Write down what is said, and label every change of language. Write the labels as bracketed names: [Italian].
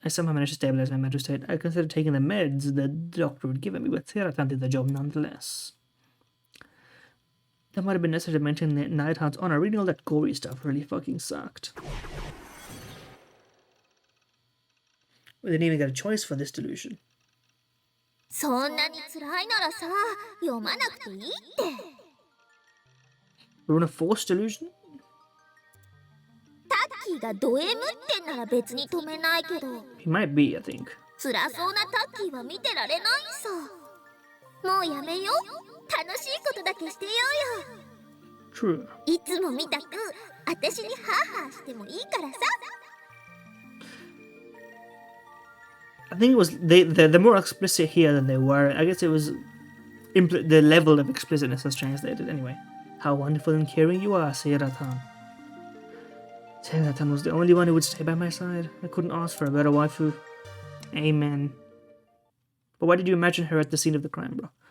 [English] I somehow managed to stabilize my mental state. I considered taking the meds the doctor would give me, but Seiratan did the job nonetheless. That might have been necessary to mention the Neidhart's honor. Reading all that gory stuff really fucking sucked. We didn't even get a choice for this delusion. [Japanese] そんなに辛いならさ、読まなくていいって。 [English] We're on a forced delusion? [Japanese] タッキーがド M ってんなら別に止めないけど。 [English] He might be, I think. [Japanese] 辛そうなタッキーは見てられないさ。もうやめよう。楽しいことだけしてようよ。 [English] True. [Japanese] いつもみたく私にハーハーしてもいいからさ。 [English] I think it was they're more explicit here than they were. I guess it was the level of explicitness has translated anyway. How wonderful and caring you are, Seiratan. Seiratan was the only one who would stay by my side. I couldn't ask for a better waifu. Amen. But why did you imagine her at the scene of the crime, bro?